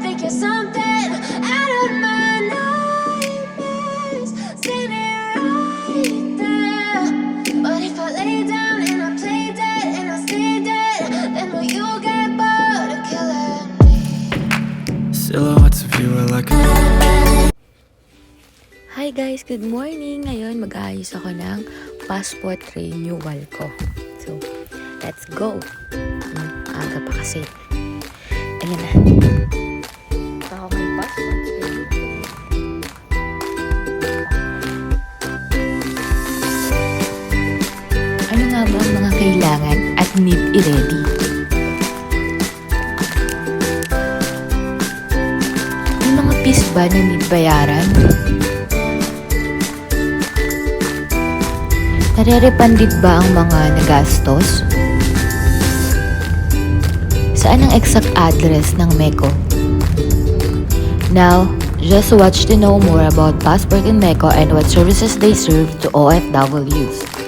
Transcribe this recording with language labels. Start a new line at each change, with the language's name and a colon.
English: Think you're something out of my nightmares, standing right there. But if I lay down and I play dead and I stay dead, then will you get bored of killing me? Silhouettes of you are like a Hi guys! Good morning!
Filipino: Ngayon mag-aayos ako ng passport renewal ko.
English: So, let's go!
Filipino: Aga pa kasi. Ayan na. Ako may passport. Ano nga ba ang mga kailangan at need i-ready? Yung mga fees ba na need bayaran? Nare-refunded ba ang mga nagastos? Saan ang exact address ng MECO?
English: Now, just watch to know more about Passport in MECO and what services they serve to OFWs.